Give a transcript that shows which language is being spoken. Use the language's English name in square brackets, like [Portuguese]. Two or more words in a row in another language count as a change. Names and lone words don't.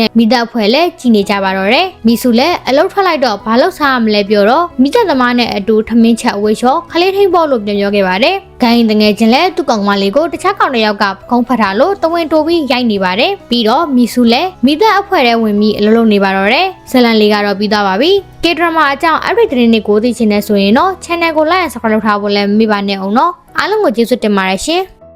[Burmese] နဲ့မိသားဖွဲ့လဲကြည်နေကြပါတော့တယ်မီဆူလည်းအလုတ်ထွက်လိုက်တော့ဘာလို့စားရမလဲပြောတော့မိသားသမားနဲ့အတူထမင်းချက်အဝေးချောခလေးထိန်ဖို့လို့ပြောခဲ့ပါတယ်ဂိုင်းတငယ်ချင်းလဲသူ့ကောင်မလေးကိုတခြားကောင်တစ်ယောက်ကခုံးဖတ်ထားလို့တဝင်းတိုးပြီးရိုက်နေပါတယ်ပြီးတော့မီဆူလည်းမိသားအဖွဲ့ထဲဝင်ပြီးအလုပ်လုပ်နေပါတော့တယ်ဇလန်လေးကတော့ပြီးသွားပါပြီကေဒရမာအကြောင်းအဲ့ဒီသတင်းတွေကိုသိချင်နေဆိုရင်တော့ channel ကို [English] like and subscribe [Burmese] လုပ်ထားဖို့လည်းမမေ့ပါနဲ့အောင်နော်အားလုံးကိုကျေးဇူးတင်ပါတယ်ရှင်